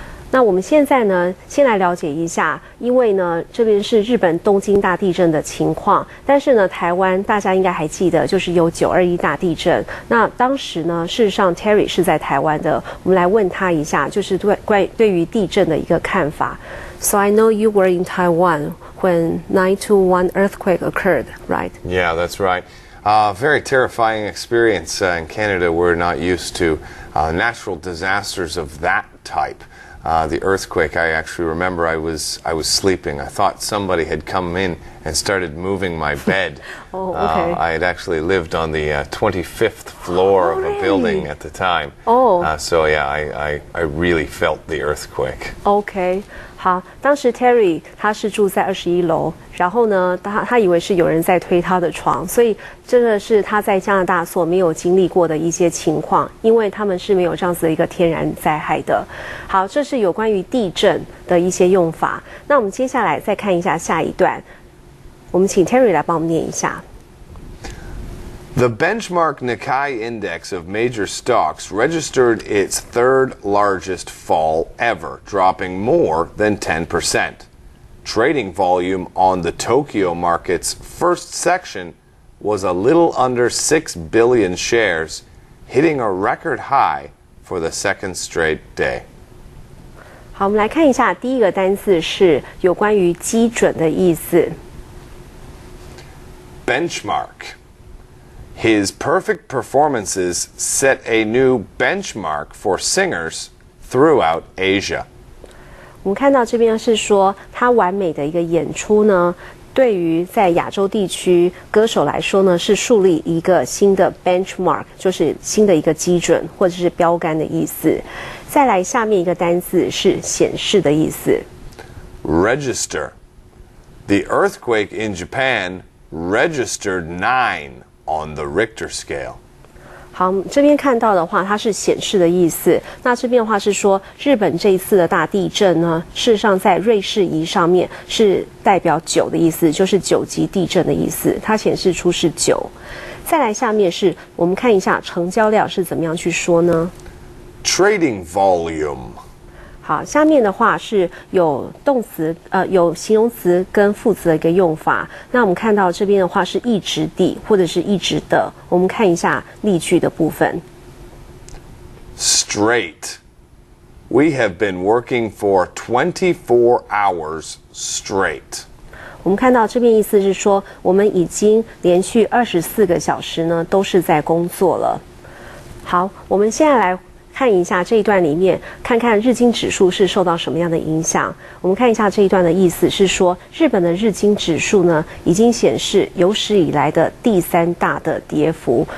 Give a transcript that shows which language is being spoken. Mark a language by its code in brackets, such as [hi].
[zh] 那我们现在呢，先来了解一下，因为呢，这边是日本东京大地震的情况，但是呢，台湾大家应该还记得，就是有921大地震。那当时呢，事实上 Terry 是在台湾的，我们来问他一下，就是对于地震的一个看法。 [en] So I know you were in Taiwan when 921 earthquake occurred, right? Yeah, that's right. Very terrifying experience in Canada. We're not used to natural disasters of that type. The earthquake, I actually remember I was sleeping. I thought somebody had come in and started moving my bed. Oh, okay. I had actually lived on the 25th floor of a building at the time. Oh. So yeah, I really felt the earthquake. [zh] OK， 好，当时 Terry 他是住在21楼，然后呢，他以为是有人在推他的床，所以这个是他在加拿大所没有经历过的一些情况，因为他们是没有这样子的一个天然灾害的。好，这是有关于地震的一些用法。那我们接下来再看一下下一段，我们请 Terry 来帮我们念一下。 [en] The benchmark Nikkei index of major stocks registered its third largest fall ever, dropping more than 10%. Trading volume on the Tokyo market's first section was a little under 6 billion shares, hitting a record high for the second straight day. [zh] 好，我们来看一下第一个单字是有关于基准的意思。 [en] Benchmark. His perfect performances set a new benchmark for singers throughout Asia. [zh] 我们看到这边是说，他完美的一个演出呢，对于在亚洲地区歌手来说呢，是树立一个新的 benchmark， 就是新的一个基准或者是标杆的意思。再来，下面一个单字是显示的意思。 [en] Register. The earthquake in Japan registered 9 on the Richter scale. [zh] 好，这边看到的话，它是显示的意思。那这边的话是说，日本这一次的大地震呢，事实上在瑞士仪上面是代表9的意思，就是9级地震的意思，它显示出是9。再来，下面是我们看一下成交量是怎么样去说呢？ [en] Trading volume. [zh] 好，下面的话是有动词，有形容词跟副词的一个用法。那我们看到这边的话是一直地或者是一直的。我们看一下例句的部分。 [en] Straight. We have been working for 24 hours straight. [zh] 我们看到这边意思是说，我们已经连续24个小时呢都是在工作了。好，我们现在来看一下这一段里面，看看日经指数是受到什么样的影响。我们看一下这一段的意思是说，日本的日经指数呢，已经显示有史以来的第3大的跌幅。